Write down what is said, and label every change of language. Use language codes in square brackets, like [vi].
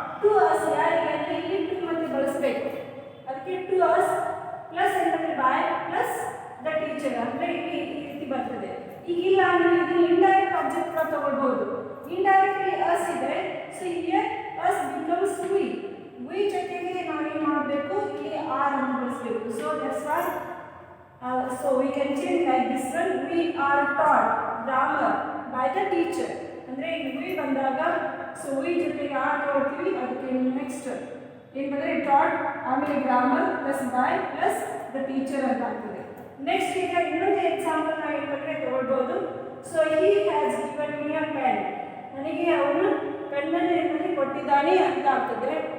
[kn] To us ಯಾರಿಗೆ ಅಂದರೆ ಇಲ್ಲಿ ಟು ಮತ್ತೆ ಬಳಸಬೇಕು, ಅದಕ್ಕೆ ಟು ಅಸ್ ಪ್ಲಸ್ ಏನಂದರೆ ಬಾಯ್ ಪ್ಲಸ್ ದ ಟೀಚರ್ ಅಂದರೆ ಇಲ್ಲಿ ಈ ರೀತಿ ಬರ್ತದೆ. ಈಗಿಲ್ಲ ನೀವು ಇದನ್ನು ಇಂಡೈರೆಕ್ಟ್ ಆಬ್ಜೆಕ್ಟ್ ಕೂಡ ತಗೊಳ್ಬಹುದು. ಇಂಡೈರೆಕ್ಟ್ಲಿ ಅಸ್ ಇದೆ, [en] so here us becomes we [kn] ಜೊತೆಗೆ ನಾವೇನು ಮಾಡಬೇಕು, ಇಲ್ಲಿ ಆರ್ ಅನ್ನು ಬಳಸಬೇಕು. [en] So that's why so we can change like this one, we are taught grammar by the teacher. [kn] ಅಂದರೆ ಇಲ್ಲಿ we ಬಂದಾಗ ಸೊ we ಜೊತೆಗೆ ಆರ್ ತಗೊಳ್ತೀವಿ, ಅದಕ್ಕೆ ನೆಕ್ಸ್ಟ್ ಏನು ಬಂದರೆ ಟಾಟ್, ಆಮೇಲೆ grammar plus by plus the teacher ಅಂತ ಆಗ್ತದೆ. ನೆಕ್ಸ್ಟ್ ಈಗ ಇನ್ನೊಂದು ಎಕ್ಸಾಂಪಲ್ ನಾವು ಏನು ಬಂದರೆ ತಗೊಳ್ಬೋದು. [en] so he has given me a pen, [kn] ನನಗೆ ಅವನು ಪೆನ್ನನ್ನು ಏನಂದರೆ ಕೊಟ್ಟಿದ್ದಾನೆ ಅಂತ ಆಗ್ತದೆ.